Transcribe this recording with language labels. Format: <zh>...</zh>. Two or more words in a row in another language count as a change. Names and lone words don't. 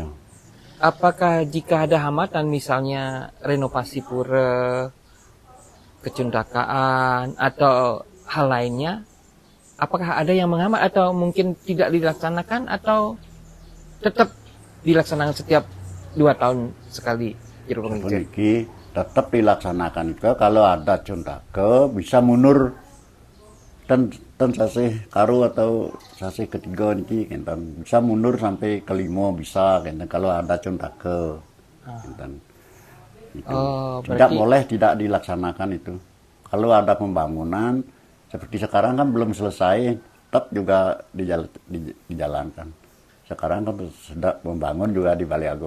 <id>Apakah jika ada hambatan misalnya renovasi pura, kecundakaan atau hal lainnya, apakah ada yang menghambat atau mungkin tidak dilaksanakan atau tetap dilaksanakan setiap 2 tahun sekali? Niki tetap dilaksanakan itu kalau ada cundake bisa mundur dan sasih karu atau sasih ketiga niki enten bisa mundur sampai kelima bisa enten kalau ada cundake enten. Itu. Tidak boleh tidak dilaksanakan itu. Kalau ada pembangunan seperti sekarang kan belum selesai, tetap juga dijalankan. Sekarang kan sudah membangun juga di Balai Agung.</id>